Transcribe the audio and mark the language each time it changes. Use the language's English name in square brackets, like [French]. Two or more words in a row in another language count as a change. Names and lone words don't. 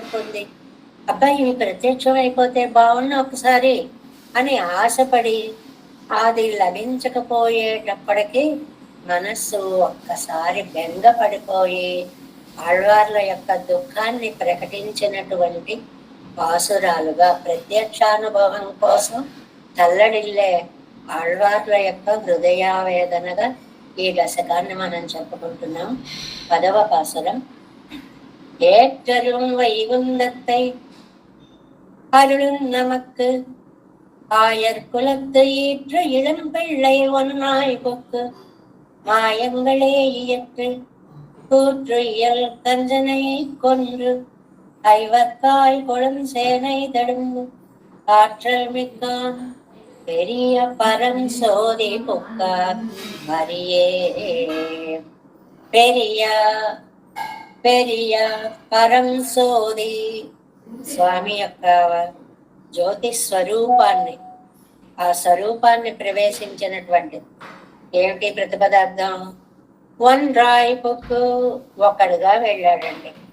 [Telugu] పొంది అబ్బాయి ఇవి ప్రత్యక్షం అయిపోతే బాగున్న ఒకసారి అని ఆశపడి అది లభించకపోయేటప్పటికీ మనస్సు ఒక్కసారి బెంగ పడిపోయి ఆళ్వార్ల యొక్క దుఃఖాన్ని ప్రకటించినటువంటి పాసురాలుగా ప్రత్యక్షానుభవం కోసం తల్లడిల్లే ఆళ్వార్ల యొక్క హృదయావేదనగా ఈ దశకాన్ని మనం చెప్పుకుంటున్నాం. 10వ పాసురం. [Tamil] ஏற்றரும் வைகுந்தத்தை அருளும் நமக்கு ஆயர் குலத்து ஈற்று இளம்பிள்ளை ஒன்னாய் கொக்கு மாயங்களே இயற்று கூற்று இயல் கஞ்சனை கொன்று ஐவர்காய் கொழுஞ்சேனை தடுங்கு ஆற்றல் மிக்கான் பெரிய பரம் சோதி புக்கார் மரியே. பெரிய பரம் சோதி [Telugu] స్వామి యొక్క జ్యోతి స్వరూపాన్ని, ఆ స్వరూపాన్ని ప్రవేశించినటువంటి ఏమిటి ప్రతిపదార్థం? [Tamil] ஒன்றாய் புக்கு, [Telugu] ఒక్కడుగా వెళ్ళాడండి.